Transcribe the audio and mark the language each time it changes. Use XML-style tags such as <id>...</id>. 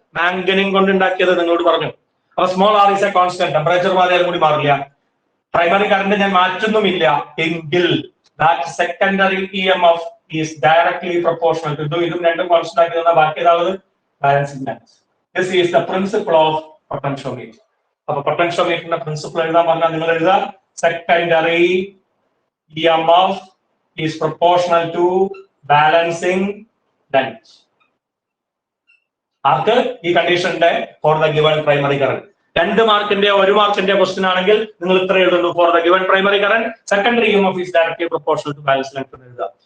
<ml>മാംഗനീൻ കൊണ്ട് ഉണ്ടാക്കിയത് നിങ്ങളോട് പറഞ്ഞു. അപ്പൊ</ml> <en>small r is a constant,</en> <ml>temperature മാറിയാലും കൂടി മാറില്ല. പ്രൈമറി കറന്റ് ഞാൻ മാറ്റുന്നുമില്ല എങ്കിൽ</ml> <en>that secondary EMF is directly proportional to</en> <ml>ഇതും രണ്ടും കോൺസ്റ്റന്റ് ആക്കി തന്നാൽ ബാക്കി ഏതാവുന്നത് balancing balance.</ml> <en>This is the principle of potentiometer.</en> <ml>അപ്പൊ പൊട്ടൻഷ്യോമീറ്ററിന്റെ പ്രിൻസിപ്പിൾ എഴുതാൻ പറഞ്ഞാൽ നിങ്ങൾ എഴുതുക</ml> <en>secondary EMF is proportional to balancing length.</en> <ml>ആർക്ക്? ഈ കണ്ടീഷന്റെ</ml> <en>For the given primary current. 2 മാർക്കിന്റെ 1 മാർക്കിന്റെ question ആണെങ്കിൽ നിങ്ങൾ ഇത്ര എഴുതുന്നു, for the given primary current secondary EMF is directly proportional to balance length</en> <ml>എന്ന് എഴുതുക.</ml>